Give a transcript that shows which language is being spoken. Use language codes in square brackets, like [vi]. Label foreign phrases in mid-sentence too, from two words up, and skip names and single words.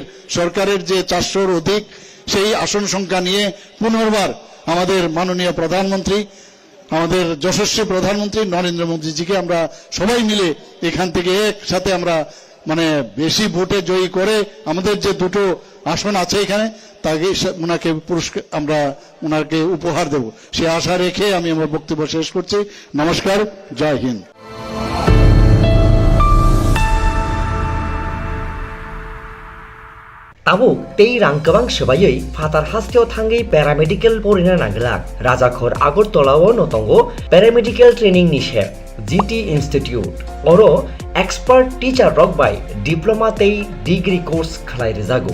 [bn] সরকারের যে 400-র অধিক সেই আসন সংখ্যা নিয়ে পুনর্বার আমাদের মাননীয় প্রধানমন্ত্রী, আমাদের যশস্বী প্রধানমন্ত্রী নরেন্দ্র মোদীজিকে আমরা সবাই মিলে এখান থেকে একসাথে আমরা বেশি ভোটে জয়ী করে আমাদের যে 2টো আসন আছে এখানে তাকে ওনাকে পুরস্কার আমরা ওনাকে উপহার দেব, সে আশা রেখে আমি আমার বক্তব্য শেষ করছি। নমস্কার, জয় হিন্দ। [trp] Tabuk tei rangkabang sebayoi fatar hasteo thangai paramedical porina nanglak Rajakhor Agartala-o notongo [en] paramedical training [trp] nishe GT Institute oro [en] expert teacher [trp] rokbai diploma tei [en] degree course [trp] khlai rejago.